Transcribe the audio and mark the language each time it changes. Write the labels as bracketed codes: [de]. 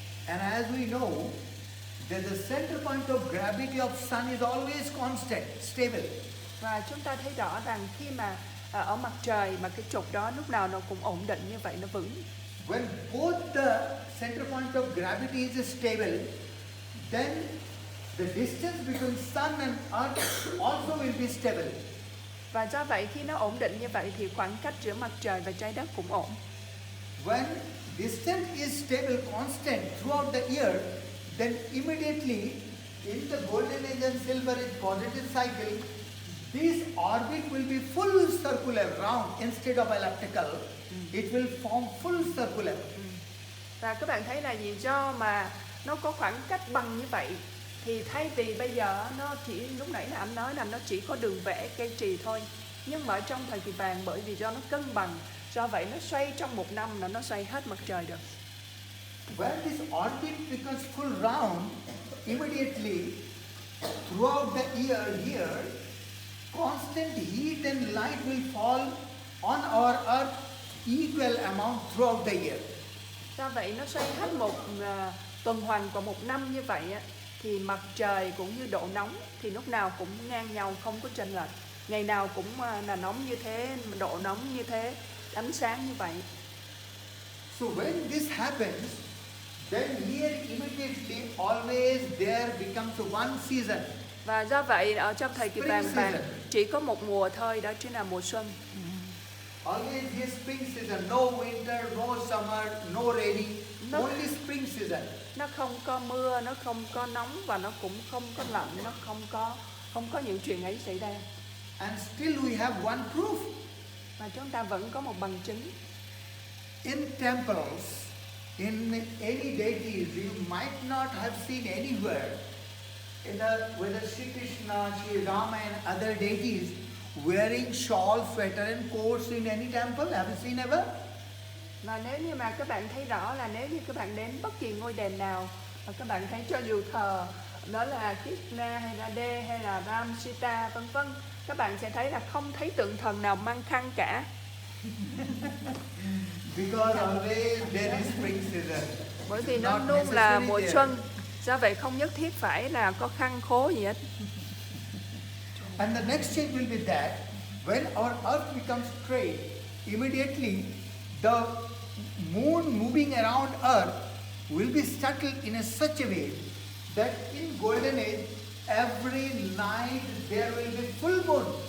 [en] And as we know, the center point of gravity of sun is always constant, stable. [vi] Và chúng ta thấy rõ rằng khi mà ở mặt trời mà cái trục đó lúc nào nó cũng ổn định như vậy, nó vững. [en] When both the center point of gravity is stable, then the distance between sun and earth also will be stable. [vi] Và do vậy khi nó ổn định như vậy thì khoảng cách giữa mặt trời và trái đất cũng ổn. [en] When distance is stable, constant throughout the year, then immediately in the golden age and silver age positive cycle, this orbit will be full circular round instead of elliptical. It will form full circular. [vi] Và các bạn thấy là vì do mà nó có khoảng cách bằng như vậy thì thay vì bây giờ nó chỉ, lúc nãy là anh nói là nó chỉ có đường vẽ cây trì thôi, nhưng mà ở trong thời kỳ vàng bởi vì do nó cân bằng, do vậy nó xoay trong một năm là nó xoay hết mặt trời được. [en] When this orbit becomes full round, immediately throughout the year here, constant heat and light will fall on our earth equal amount throughout the year. [vi] Do vậy nó xoay hết một tuần hoàn của một năm như vậy thì mặt trời cũng như độ nóng thì lúc nào cũng ngang nhau, không có chênh lệch. Ngày nào cũng là nóng như thế, độ nóng như thế, ánh sáng như vậy. [en] So when this happens, then here immediately always there becomes one season. [vi] Và do vậy ở trong thời kỳ [en] Spring [vi] vàng vàng [en] season. [vi] chỉ có một mùa thôi, đó chính là mùa xuân. [en] Always here spring season, no winter, no summer, no rainy, only spring season. [vi] Nó không có mưa, nó không có nóng và nó cũng không có lạnh, nó không có những chuyện ấy xảy ra. [en] And still we have one proof. [vi] Và chúng ta vẫn có một bằng chứng. [en] In temples, in any deities, you might not have seen anywhere, whether Sri Krishna, Sri Rama and other deities wearing shawl, sweater and coats in any temple. Have you seen ever? [vi] Và nếu như mà các bạn thấy rõ là nếu như các bạn đến bất kỳ ngôi đền nào mà các bạn thấy cho dù thờ đó là Krishna hay là Radhe hay là Ram, Sita vân vân, các bạn sẽ thấy là không thấy tượng thần nào mang khăn cả. [en] Because always there is spring season. [vi] Bởi vì nó [en] Not [vi] luôn là [en] necessary [vi] mùa [en] there. [vi] xuân. Do vậy không nhất thiết phải là có khăn khố gì hết. [en] And the next change will be that when our earth becomes straight, immediately the moon moving around earth will be settled in such a way that in golden age, every night there will be full moon.